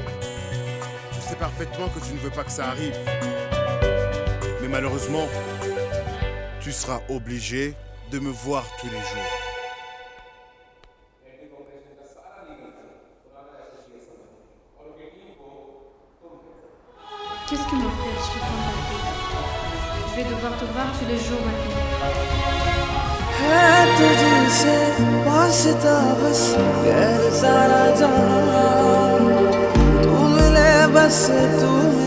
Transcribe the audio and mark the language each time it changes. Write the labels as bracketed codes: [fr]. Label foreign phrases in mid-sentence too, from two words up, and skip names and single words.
[fr] Je sais parfaitement que tu ne veux pas que ça arrive. Mais malheureusement, tu seras obligé de me voir tous les jours. Qu'est-ce que mon frère, je peux pas m'arrêter. Je vais devoir te voir tous les jours maintenant. [hi] है तुझसे वास्ता बस गैर सारा जहां तू मिले बस तू